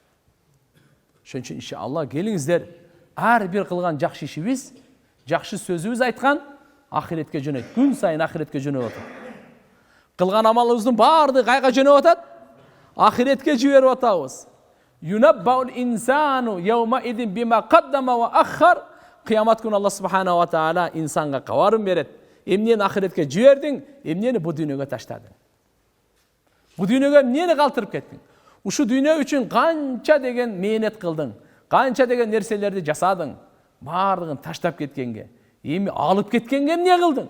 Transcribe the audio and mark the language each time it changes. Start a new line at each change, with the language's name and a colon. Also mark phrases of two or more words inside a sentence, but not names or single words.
Kyrgyz: Ошон үчүн иншалла келиңиздер, ар бир кылган жакшы ишибиз, жакшы сөзүбүз айткан ахиретке жөнөйт. Күн сайын ахиретке жөнөп атат. Кылган амалыбыздын баардыгы кайга жөнөп атат? Ахиретке жиберип атабыз.
Arabic: ينبأ الإنسان يومئذ بما قدم وأخر.
Kyrgyz: Кыямат күнү
Arabic: الله سبحانه وتعالى
Kyrgyz: инсанга кабарын берет. Эмнени ахиретке жибердиң, эмнени бу дүйнөгө таштадың. Бу дүйнөгө эмнени калтырып кеттиң? Ушу дүйнө үчүн канча деген мээнет кылдың, канча деген нерселерди жасадың, баардыгын таштап кеткенге, эми алып кеткенге эмне кылдың?